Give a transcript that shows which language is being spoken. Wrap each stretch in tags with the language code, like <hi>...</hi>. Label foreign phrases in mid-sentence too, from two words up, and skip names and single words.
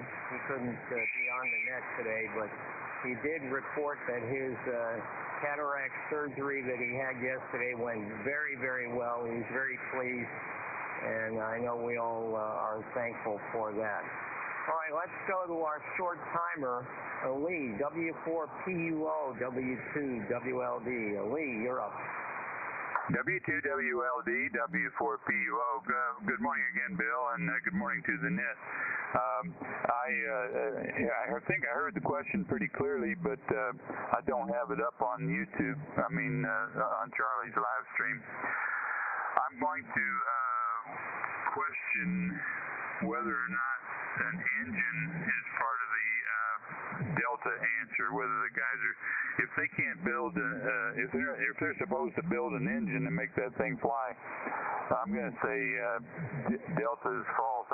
<en>He couldn't be on the net today, but he did report that his cataract surgery that he had yesterday went very, very well. He's very pleased, and I know we all are thankful for that. All right, let's go to our short timer, Lee, W4PUO, W2WLD. Lee, you're up. W2WLD, W4PUO. Good morning again, Bill, and good morning to the net. I think I heard the question pretty clearly, but I don't have it up on YouTube. On Charlie's live stream. I'm going to question whether or not an engine is part of the Delta answer, whether the guys are, if they can't build, if they're supposed to build an engine and make that thing fly, I'm going to say Delta is false.</en>